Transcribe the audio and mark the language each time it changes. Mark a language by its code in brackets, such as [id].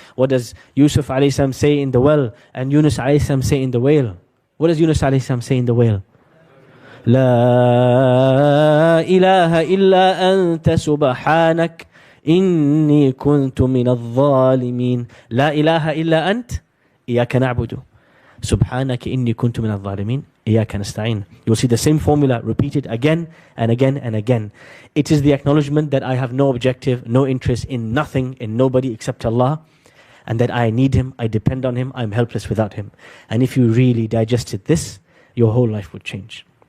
[en] What does Yusuf alayhi salam say in the well? And Yunus alayhi salam say in the whale? What does Yunus alayhi salam say in the whale? [ar] لا إله إلا أنت سبحانك إني كنت من الظالمين. لا إله إلا أنت إياك نعبد سبحانك إني كنت من الظالمين إياك نستعين. [en] You will see the same formula repeated again and again and again. It is the acknowledgement that I have no objective, no interest in nothing, in nobody except Allah, and that I need Him, I depend on Him, I'm helpless without Him. And if you really digested this, your whole life would change.